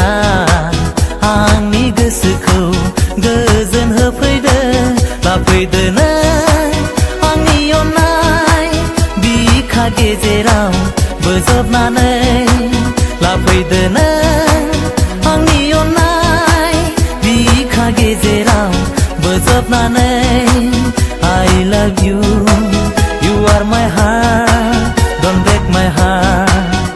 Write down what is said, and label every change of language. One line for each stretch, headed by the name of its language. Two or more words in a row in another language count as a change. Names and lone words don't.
Bodo: आंनि गोसोखौ गोजोन होफैदो लाफैदोना आंनि अननाय बिखा गेजेराव बोजबनानै लाफैदोना आंनि अननाय बिखा गेजेराव बोजबनानै
English: I love you, you are my heart, don't break my heart.